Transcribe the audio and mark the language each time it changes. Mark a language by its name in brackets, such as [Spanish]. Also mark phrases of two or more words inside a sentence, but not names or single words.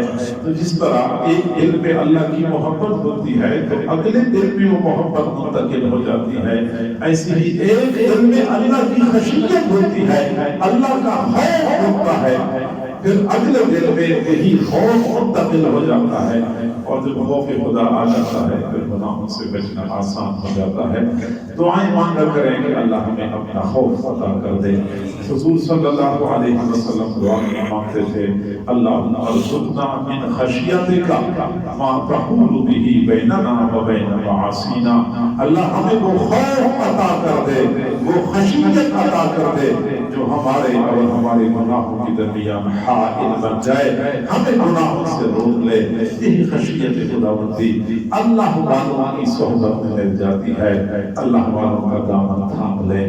[Urdu] تو جس طرح ایک دل پہ اللہ کی محبت ہوتی ہے تو اگلے دل پہ وہ محبت منتقل ہو جاتی ہے، ایسے ہی ایک دل میں اللہ کی خشیت ہوتی ہے، اللہ کا خوف ہوتا ہے، پھر اگلے دل میں وہی خوف منتقل ہو جاتا ہے، اور جب خوف خدا آ جاتا ہے پھر گناہوں سے بچنا آسان ہو جاتا ہے۔ دعائیں مانگا کریں کہ اللہ ہمیں اپنا خوف عطا کر دے۔ [Arabic] حضور صلی اللہ علیہ وسلم [Urdu] دعا مانگتے تھے [Arabic] اللہم ارزقنا من خشیتک ما تحول به بیننا و بین معاصینا، [Urdu] اللہ ہمیں وہ خوف عطا کر دے، وہ خشیت عطا کر دے جو ہمارے اور ہمارے گناہوں کی درمیان حائل بن جائے، ہمیں گناہوں سے روک لے۔ یہی خشیت خداوندی اللہ والوں کی صحبت میں مل جاتی ہے، اللہ والوں کا دامن تھام لے۔